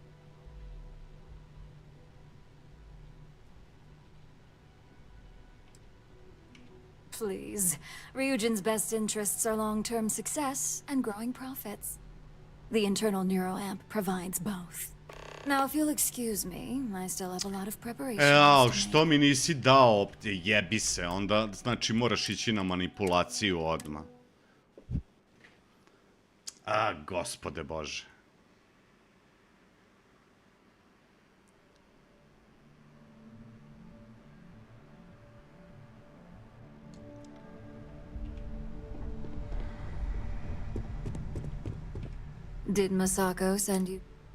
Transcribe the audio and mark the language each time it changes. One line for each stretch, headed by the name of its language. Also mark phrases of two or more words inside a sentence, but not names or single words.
English: Please. Ryujin's best interests are long-term success and growing profits. The internal neuroamp provides both. Now, if you'll excuse me, I still have a lot of preparation.
Croatian: Što mi nisi dao? Jebi se, onda znači moraš ići na manipulaciju odmah. Gospode Bože.
English: Did Masako send you?